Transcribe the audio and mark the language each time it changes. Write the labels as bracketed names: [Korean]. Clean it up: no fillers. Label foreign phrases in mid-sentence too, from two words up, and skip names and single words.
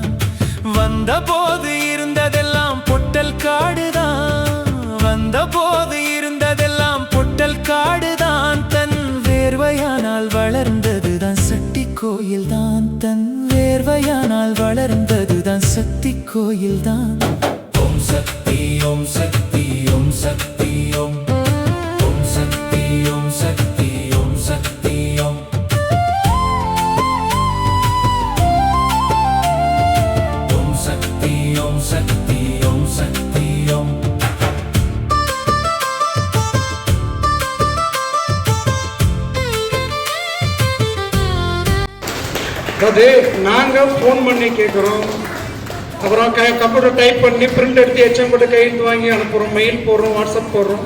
[Tamil] வந்த போது இருந்ததெல்லாம் பொட்டல் காடுதான், வந்த போது இருந்ததெல்லாம் பொட்டல் காடுதான். தன் வேர்வையானால் வளர்ந்ததுதான் சக்தி கோயில்தான், தன் வேர்வையானால் வளர்ந்ததுதான் சக்தி கோயில்தான். ஓம் சக்தி ஓம் சக்தி ஓம் சக்தி ஓம் ஓம் சக்தி ஓம் சக்தி ஓம் சக்தி ஓம் ஓம் சக்தி ஓம் சக்தி ஓம் சக்தி ஓம் அதாவது நாங்கள் ஃபோன் பண்ணி கேட்குறோம், அப்புறம் [English] computer type [Tamil] பண்ணி பிரிண்ட் எடுத்து எச்எம் போட்டு கையெழுத்து வாங்கி அனுப்புகிறோம், மெயில் போடுறோம், வாட்ஸ்அப் போடுறோம்.